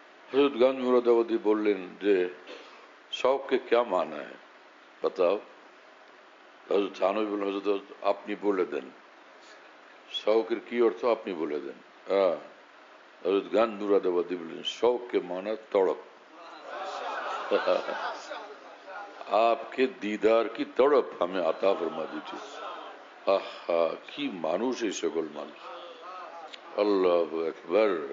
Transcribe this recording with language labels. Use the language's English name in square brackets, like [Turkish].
[Bangla] হযরত গঞ্জ মুরাদাবাদী বললেন যে [Hindi] शौक के क्या माना है बताओ। [Bangla] हजरत थानवी বললেন, হযরত আপনি বলে দেন শৌকের কি অর্থ, আপনি বলে দেন। [Hindi] हजरत गंज मुरादाबादी [Bangla] বললেন, [Hindi] शौक के माना तड़प, आपके दीदार की तड़प हमें अता फरमा दीजिए। [Bangla] আহা, কি মানুষ এই সকল মানুষ, আল্লাহু আকবার।